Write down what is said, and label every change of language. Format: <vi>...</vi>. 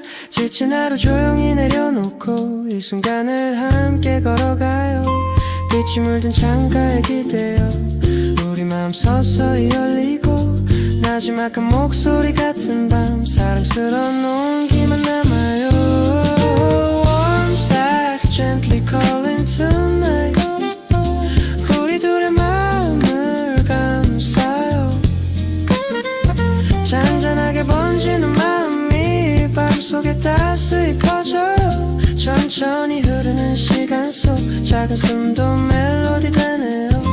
<ko>지친 하루 조용히 내려놓고 이 순간을 함께 걸어가요. 빛이 물든 창가에 기대어 우리 마음 서서히 열리고 나지막한 목소리 같은 밤 사랑스러운 온기만 남아요.</ko> <en>Warm sex gently calling tonight.</en> <ko>우리 둘의 마음을 감싸요. 잔잔하게 번지는 마음이 밤속에 따스히 퍼져요. 천천히 흐르는 시간 속 작은 숨도 멜로디 되네요.</ko>